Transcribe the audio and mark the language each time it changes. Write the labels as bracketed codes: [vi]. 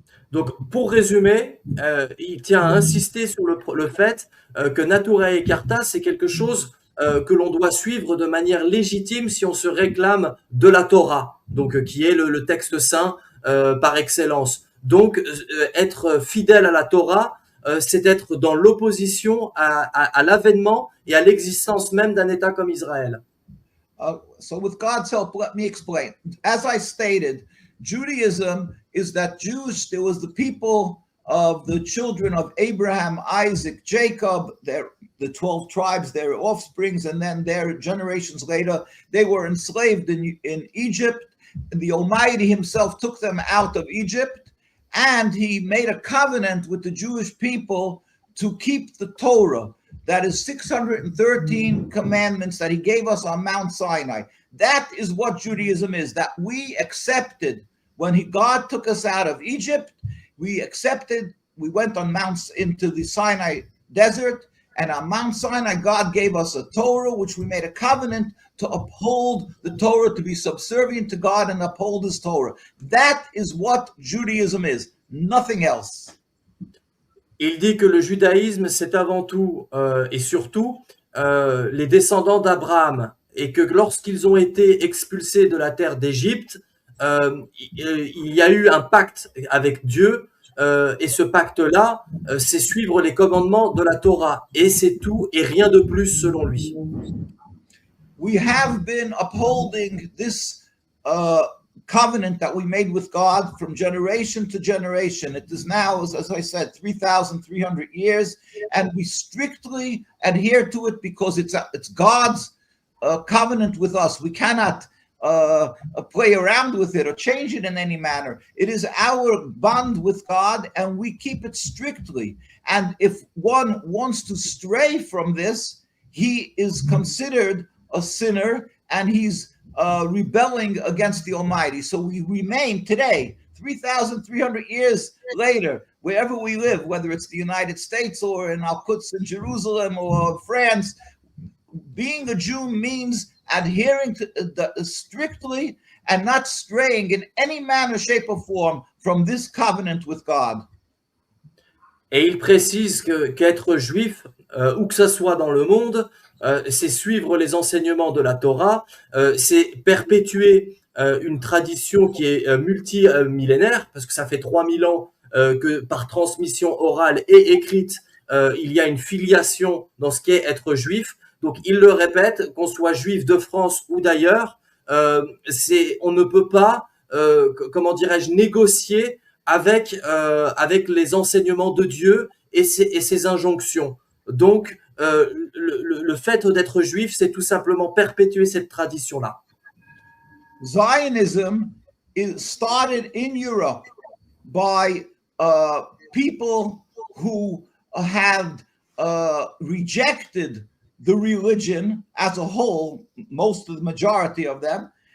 [fr] Donc, pour résumer, il tient à insister sur le fait que Neturei Karta, c'est quelque chose que l'on doit suivre de manière légitime si on se réclame de la Torah, donc qui est le texte saint par excellence. Donc, être fidèle à la Torah, c'est être dans l'opposition à l'avènement et à l'existence même d'un État comme Israël. [en] So with God's help, let me explain. As I stated, Judaism is that there was the people of the children of Abraham, Isaac, Jacob, the 12 tribes, their offsprings, and then their generations later, they were enslaved in Egypt. The Almighty himself took them out of Egypt, and he made a covenant with the Jewish people to keep the Torah. That is 613 commandments that he gave us on Mount Sinai. That is what Judaism is, that we accepted when God took us out of Egypt. We accepted, we went on into the Sinai desert, and on Mount Sinai, God gave us a Torah, which we made a covenant to uphold the Torah, to be subservient to God and uphold his Torah. That is what Judaism is, nothing else. [fr] Il dit que le judaïsme, c'est avant tout et surtout les descendants d'Abraham, et que lorsqu'ils ont été expulsés de la terre d'Égypte, il y a eu un pacte avec Dieu, et ce pacte-là, c'est suivre les commandements de la Torah, et c'est tout et rien de plus selon lui. [en] We have been upholding this covenant that we made with God from generation to generation. It is now, as I said, 3,300 years, and we strictly adhere to it because it's God's covenant with us. We cannot play around with it or change it in any manner. It is our bond with God, and we keep it strictly. And if one wants to stray from this, he is considered a sinner, and he's rebelling against the Almighty. So we remain today, 3,300 years later, wherever we live, whether it's the United States or in Al-Quds in Jerusalem or France. Being a Jew means adhering to strictly and not straying in any manner, shape, or form from this covenant with God. [fr] Et il précise qu'être juif, où que ça soit dans le monde, c'est suivre les enseignements de la Torah, c'est perpétuer une tradition qui est multimillénaire, parce que ça fait 3000 ans que par transmission orale et écrite, il y a une filiation dans ce qu'est être juif. Donc il le répète, qu'on soit juif de France ou d'ailleurs, on ne peut pas, comment dirais-je, négocier avec les enseignements de Dieu et ses injonctions. Donc le fait d'être juif, c'est tout simplement perpétuer cette tradition-là. [en] Zionism is started in Europe by people who have rejected the religion as a whole, most of the majority of them,